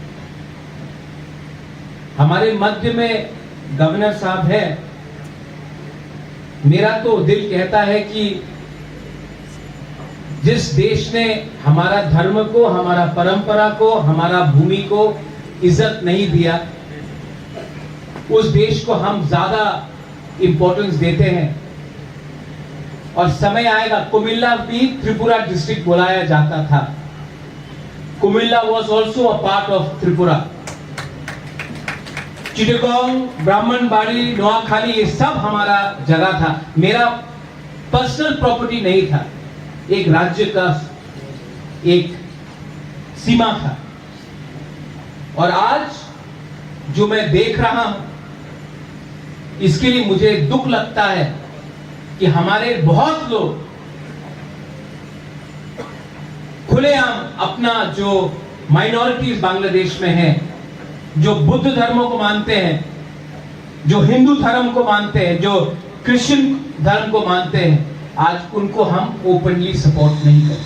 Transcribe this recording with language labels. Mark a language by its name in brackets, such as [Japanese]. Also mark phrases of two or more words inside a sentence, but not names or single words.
[Hindi] हमारे मध्य में गवर्नर साहब है, मेरा तो दिल कहता है कि जिस देश ने हमारा धर्म को, हमारा परंपरा को, हमारा भूमि को इज्जत नहीं दिया, उस देश को हम ज्यादा इंपॉर्टेंस देते हैं। और समय आएगा, कुमिल्ला भी त्रिपुरा डिस्ट्रिक्ट बुलाया जाता था। [English] Comilla was also a part of Tripura. [Hindi] चिटगोंग, ब्राह्मणबाड़ी, नोआखाली, ये सब हमारा जगह था। मेरा [English] personal property [Hindi] नहीं था, एक राज्य का एक सीमा था। और आज जो मैं देख रहा हूं, इसके लिए मुझे दुख लगता है कि हमारे बहुत लोग खुलेआम अपना जो माइनॉरिटीज बांग्लादेश में है, जो बुद्ध धर्मों को मानते हैं, जो हिंदू धर्म को मानते हैं, जो क्रिश्चियन धर्म को मानते हैं, आज उनको हम [English] openly support [Hindi] नहीं करते।